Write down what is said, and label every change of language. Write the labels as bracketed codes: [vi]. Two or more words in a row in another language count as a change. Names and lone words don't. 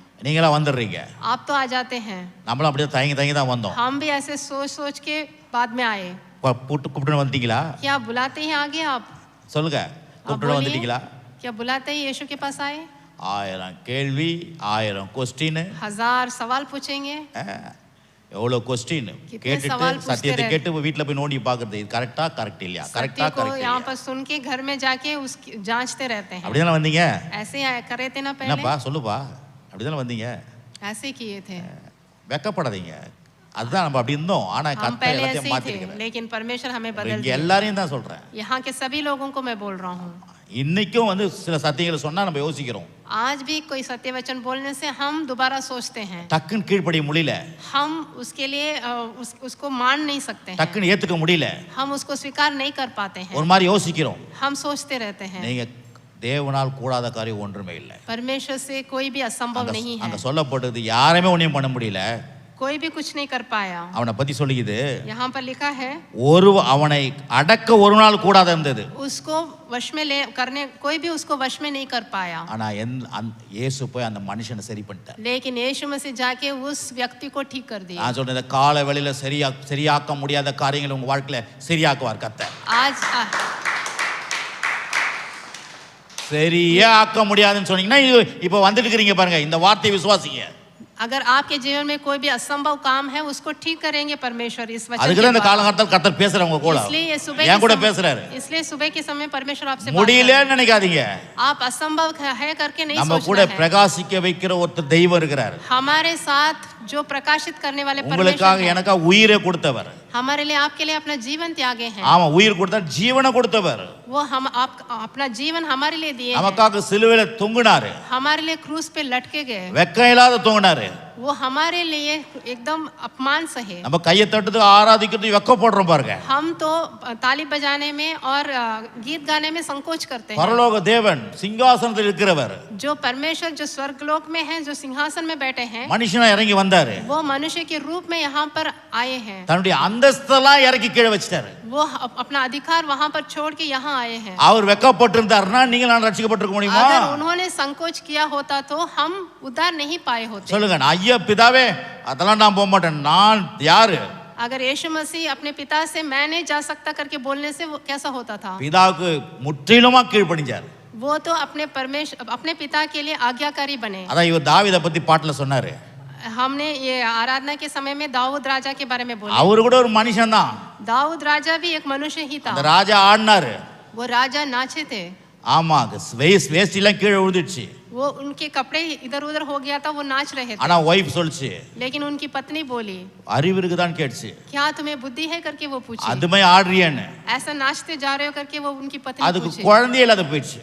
[ta] நீங்களா வந்துடுறீங்க. [hi] आप तो आ जाते हैं. [ta] நம்மளும் அப்படியே தயங்கி தான் வந்தோம். [hi] हम भी ऐसे सोच सोच के बाद में आए. [ta] கூப்பிட்டு வந்துட்டீங்களா? [hi] क्या बुलाते ही आगे आप? [ta] சொல்லுங்க, [hi] आप [ta] கூப்பிட்டு [hi] बोलिए, [ta] வந்துட்டீங்களா? [hi] क्या बुलाते ही यीशु के पास आए? [ta] 1000 கேள்வி, 1000 கொஸ்டின், [hi] 1000 सवाल पूछेंगे. [ta] எவ்வளோ கொஸ்டின் கேட்டுட்டு சத்தியத்தை கேட்டு வீட்டில் போய் நோண்டி பார்க்கறது, இது கரெக்டா கரெக்ட் இல்லையா, கரெக்டா [hi] सत्य को [ta] கரெக்ட் [hi] यहाँ [ta] இல்லையா, [hi] पर सुन के घर में जाके उसकी जांचते रहते हैं. [ta] அப்படிதானே வந்தீங்க? [hi] ऐसे ही कर रहे थे ना [ta] என்னப்பா [hi] पहले. [ta] சொல்லுப்பா, அப்படிதானே வந்தீங்க? [hi] ऐसे किए थे. [ta] வெக்கப்படாதீங்க. அதுதான் நம்ம அப்படி இருந்தோம். ஆனா [hi] हम [ta] கர்த்தர் [hi] पहले ऐसे [ta] எல்லாத்தையும் [hi] ही थे, [ta] மாத்திருக்கிறார். [hi] लेकिन परमेश्वर हमें बदल [ta] இங்க [hi] दिया. [ta] எல்லாரையும் தான் சொல்றேன். [hi] यहाँ के सभी लोगों को मैं बोल रहा हूँ. [ta] இன்னைக்கும் வந்து சில சத்தியங்களை சொன்னா நம்ம யோசிக்கிறோம். [hi] आज भी कोई सत्य वचन बोलने से हम दोबारा सोचते हैं, [ta] டக்குன்னு கீழ்ப்படிய முடியல, [hi] हम उसके लिए उसको मान नहीं सकते हैं, [ta] டக்குன்னு ஏத்துக்க முடியல, [hi] हम उसको स्वीकार नहीं कर पाते हैं, [ta] ஒரு மாதிரி யோசிக்கிறோம். [hi] हम सोचते रहते हैं. [ta] நீங்க தேவனால் கூடாத காரியம் ஒன்றுமே இல்லை. [hi] परमेश्वर से कोई भी असंभव नहीं है. [ta] அங்க சொல்லப்பட்டது யாருமே ஒண்ணும் பண்ண முடியல, [hi] कोई भी कुछ नहीं कर पाया. [ta] அவனை பத்தி சொல்லிக்குது. [hi] यहाँ पर लिखा है [ta] அவனை அடக்க ஒரு நாள் கூடாத இருந்தது, [hi] उसको वश में ले करने कोई भी उसको वश में नहीं कर पाया. [ta] ஆனா இயேசு போய் அந்த மனுஷனை சரி பண்ணிட்டார். [hi] लेकिन यीशु मसीह जाके उस व्यक्ति को ठीक कर दिया. [ta] நான் சொல்றேன், கால வெளியில சரியாக்க முடியாத காரியங்களை உங்க வாழ்க்கையில சரியாக்குவார் கர்த்தர். [hi] आज [ta] சரியா ஆக்க முடியாதுன்னு சொன்னீங்கன்னா இப்போ வந்துட்டு இருக்கிறீங்க பாருங்க, இந்த வார்த்தையை விசுவாசிங்க. [hi] अगर आपके जीवन में कोई भी असंभव काम है उसको ठीक करेंगे परमेश्वर इस वचन [ta] அதுக்கு இந்த காலகட்டத்தில் கர்த்தர் பேசுறவங்க கூட ஏன் கூட பேசுறாரு. [hi] इसलिए सुबह के समय परमेश्वर आपसे [ta] முடியலன்னு நினைக்காதீங்க, [hi] आप असंभव है करके नहीं [ta] நம்ம கூட பிரகாசிக்க வைக்கிற ஒருத்தர் தெய்வம் இருக்கிறார். [hi] हमारे साथ जो प्रकाशित करने वाले [ta] உங்களுக்காக எனக்கா உயிரை கொடுத்தவர், [hi] हमारे लिए आपके लिए अपना जीवन त्यागे हैं. [ta] ஆமா, உயிர் கொடுத்தார், ஜீவனை கொடுத்தவர். [hi] वो हम आप अपना जीवन हमारे लिए दिए, [ta] நமக்காக சிலுவையில தொங்கினாரு, [hi] हमारे लिए क्रूस पे लटके गए, [ta] வெக்கம் இல்லாத தொங்கினாரு. [hi] वो हमारे लिए एकदम अपमान सहे. [ta] நம்ம கையை தட்டுறது ஆராதிக்கிறது வெக்கப்படுறோம் பாருங்க. [hi] हम तो ताली बजाने में और गीत गाने में संकोच करते हैं. [ta] பரலோக தேவன் சிங்காசனத்தில் இருக்கிறவர், [hi] जो परमेश्वर जो स्वर्गलोक में है, जो सिंहासन में बैठे हैं, [ta] மனுஷனா இறங்கி வந்தாரு, [hi] वो मनुष्य के रूप में यहाँ पर आए हैं. [ta] தன்னுடைய அந்தஸ்தெல்லாம் இறக்கி கீழே வச்சிட்டாரு. [hi] वो अपना अधिकार वहाँ पर छोड़ के यहाँ आए हैं. [ta] அவர் வெக்கப்பட்டிருந்தாருன்னா நீங்க நான் ரட்சிக்கப்பட்டிருக்க முடியுமா? [hi] अगर उन्होंने संकोच किया होता तो हम उद्धार नहीं पाए होते. [ta] சொல்லுங்க, ஐயா பிதாவே அதெல்லாம் நான் போக மாட்டேன், நான் யாரு? [hi] अगर यीशु मसीह अपने पिता से मैं नहीं जा सकता करके बोलने से वो कैसा होता था? [ta] பிதாவுக்கு முற்றிலுமா கீழ்ப்படிஞ்சார். [hi] वो तो अपने पिता के लिए आज्ञाकारी बने. [ta] அதான் இவர் தாவீதை பத்தி பாட்டுல சொன்னாரு. [hi] हमने ये आराधना के समय में दाऊद राजा के बारे में बोला. [ta] அவரு கூட ஒரு மனுஷன் தான். [hi] दाऊद राजा भी एक मनुष्य ही था. [ta] அந்த ராஜா ஆடினாரு, [hi] वो राजा नाचे थे. [ta] ஆமா, வேஸ்ட் எல்லாம் கீழே விழுந்துச்சு. [hi] वो उनके कपड़े इधर उधर हो गया था, वो नाच रहे थे. [ta] ஆனா வைஃப் சொல்லுச்சு, [hi] लेकिन उनकी पत्नी बोली, [ta] அறிவு இருக்குதான் கேட்டுச்சு, [hi] क्या तुम्हें बुद्धि है करके वो पूछी. [ta] அதுமே ஆடுறியேன்னு. [hi] ऐसा नाचते जा रहे हो करके वो उनकी पत्नी [ta] அதுக்கு [hi] पूछी. [ta] குழந்தையே இல்லாத போயிடுச்சு.